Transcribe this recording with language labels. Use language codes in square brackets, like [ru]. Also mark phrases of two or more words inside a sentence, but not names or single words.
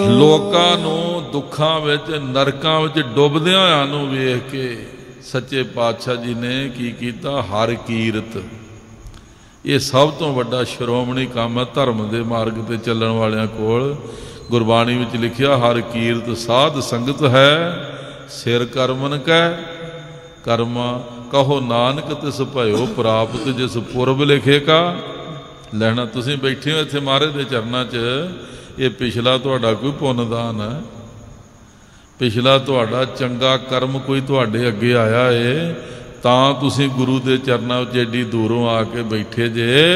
[pa] ਲੋਕਾਂ ਨੂੰ ਦੁੱਖਾਂ ਵਿੱਚ ਨਰਕਾਂ ਵਿੱਚ ਡੁੱਬਦਿਆਂ ਹੋਇਆਂ ਨੂੰ ਵੇਖ ਕੇ ਸੱਚੇ ਪਾਤਸ਼ਾਹ ਜੀ ਨੇ ਕੀ ਕੀਤਾ? ਹਰਿ ਕੀਰਤ। ਏ ਸਭ ਤੋਂ ਵੱਡਾ ਸ਼੍ਰੋਮਣੀ ਕੰਮ ਹੈ ਧਰਮ ਕੇ ਮਾਰਗ ਤੇ ਚੱਲਣ ਵਾਲਿਆਂ ਕੋਲ। ਗੁਰਬਾਣੀ ਵਿੱਚ ਲਿਖਿਆ, ਹਰਿ ਕੀਰਤ ਸਾਧ ਸੰਗਤ ਹੈ, ਸਿਰ ਕਰਮਨ ਕੈ ਕਰਮਾ ਕਹੋ ਨਾਨਕ ਤਿਸ ਭਯੋ ਪ੍ਰਾਪਤ ਜਿਸ ਪੁਰਬ ਲਿਖੇ ਕਾ। ਲੈਣਾ ਤੁਸੀਂ ਬੈਠੇ ਹੋ ਇੱਥੇ ਮਹਾਰਾਜ ਦੇ ਚਰਨਾਂ ਚ, ਏ ਪਿਛਲਾ ਤੁਹਾਡਾ ਕੋਈ ਪੁੰਨਦਾਨ ਹੈ, ਪਿਛਲਾ ਤੁਹਾਡਾ ਚੰਗਾ ਕਰਮ ਕੋਈ ਤੁਹਾਡੇ ਅੱਗੇ ਆਇਆ ਹੈ, ਤਾਂ ਤੁਸੀਂ ਗੁਰੂ ਦੇ ਚਰਨਾਂ ਵਿੱਚ ਏਡੀ ਦੂਰੋਂ ਆ ਕੇ ਬੈਠੇ ਜੇ।